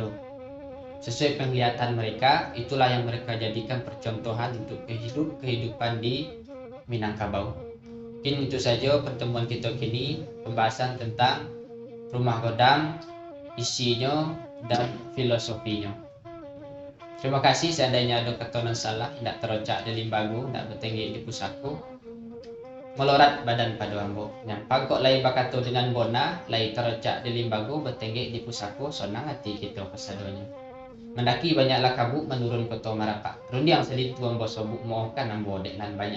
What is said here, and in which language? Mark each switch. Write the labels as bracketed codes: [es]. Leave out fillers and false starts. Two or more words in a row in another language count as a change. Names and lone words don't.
[id] Sesuai penglihatan mereka, itulah yang mereka jadikan percontohan untuk kehidupan di Minangkabau. Mungkin itu saja pertemuan kita kini, pembahasan tentang rumah godang, isinya dan filosofinya. Terima kasih. [min] Seandainya ada ketonan salah, tidak terocak di limbago, tidak bertinggi di pusako, melorat badan pada ambo. Nyampak kok lai bakato dengan bona, lai terocak di limbago, bertinggi di pusako, sonang hati kita kesadonya. Mendaki banyaklah kabuk menurun koto marapak. Rundi yang sedih tuang bosobuk mohonkan ambo dek nan banyak.